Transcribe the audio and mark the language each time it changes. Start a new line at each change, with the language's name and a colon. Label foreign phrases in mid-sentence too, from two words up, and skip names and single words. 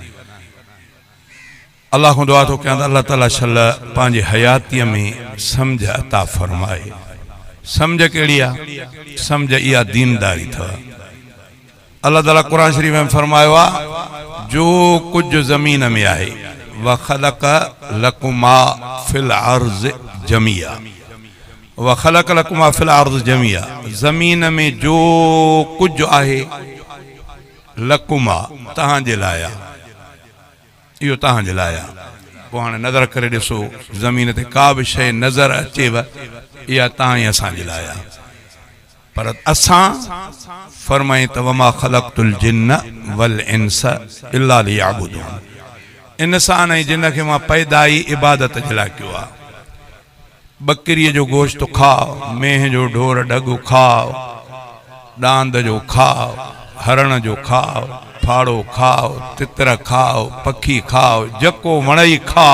Sindhi: अल्लाह को दुआ तो कयां अल्लाह ताला शल पंहिंजी हयातीअ में समझ अता फरमाए। समझ कहिड़ी आहे? समझ इहा दीनदारी अथव। अल्लाह ताला कुरान शरीफ में फरमायो आहे जो कुछ ज़मीन में आहे
Arabic: وخلق لكما في الأرض جميعا وخلق لكما في الأرض جميعا.
Sindhi: ज़मीन में जो कुछ आहे लकुमा तहांजे लाइ इहो तहांजे लाइ। पोइ हाणे नज़र करे ॾिसो ज़मीन ते का बि शइ नज़र अचेव इहा तव्हां ई असांजे लाइ आहे। पर असां फरमाई त
Arabic: وما خلقت الجن والإنس إلا ليعبدون.
Sindhi: इंसान ऐं जिन खे मां पैदा ई इबादत जे लाइ कयो आहे। बकरीअ जो गोश्त खाओ, मेंह जो ढोर ढगु खाओ, डांद जो खाओ, हरण जो खाओ, फाड़ो खाओ, तितर खाओ, पखी खाओ, जको वणई खाओ।